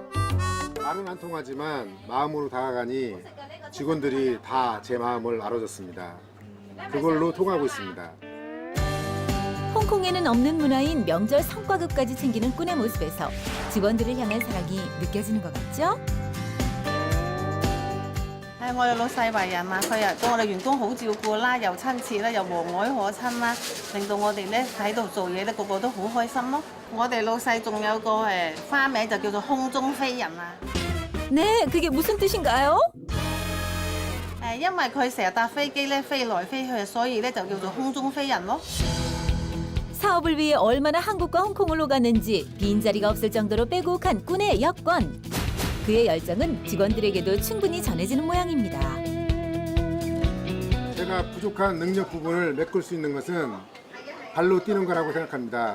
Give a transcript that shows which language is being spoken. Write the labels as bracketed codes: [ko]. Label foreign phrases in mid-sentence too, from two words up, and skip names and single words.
[ko] 말은 안 통하지만 마음으로 다가가니 직원들이 다 제 마음을 알아줬습니다. 그걸로 통하고 있습니다. 홍콩에는 없는 문화인 명절 성과급까지 챙기는 꾼의 모습에서 직원들을 향한 사랑이 느껴지는 것 같죠? [yue] 我哋老細為人啊，佢又對我哋員工好照顧啦，又親切啦，又和藹可親啦，令到我哋咧喺度做嘢咧，個個都好開心咯。我哋老細仲有個花名就叫做空中飛人啊。 [ko] 네, 그게 무슨 뜻인가요? [yue] 因為佢成日搭飛機咧飛來飛去，所以咧就叫做空中飛人咯。 [ko] 사업을 위해 얼마나 한국과 홍콩을 오갔는지 빈자리가 없을 정도로 빼곡한 꾼의 여권. 그의 열정은 직원들에게도 충분히 전해지는 모양입니다. 제가 부족한 능력 부분을 메꿀 수 있는 것은 발로 뛰는 거라고 생각합니다.